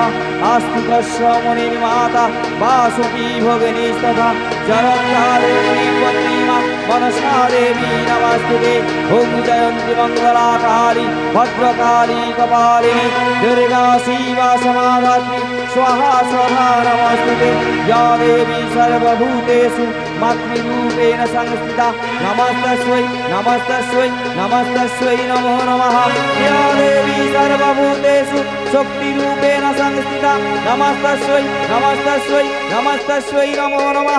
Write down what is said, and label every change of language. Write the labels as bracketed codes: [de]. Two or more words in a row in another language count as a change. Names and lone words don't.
[sa] আস্তিকস্য মুনির্মাতা বাসুকি ভগিনীস্তথা জরত্কারিণী পত্নীমা মনসা দেবী নমস্তুতে। ওম জয়ন্তী মঙ্গলা কালী ভদ্রকালী কপালিনী দুর্गा শিবা সমাধাত্রী स्वाहा स्वधा नमस्ते। या देवी सर्वभूतेषु मातृरूपेण संस्थिता नमस्तस्यै नमस्तस्यै नमस्तस्यै नमो नमः। या देवी सर्वभूतेषु शक्तिरूपेण संस्थिता नमस्तस्यै नमस्तस्यै नमस्तस्यै नमो नमः।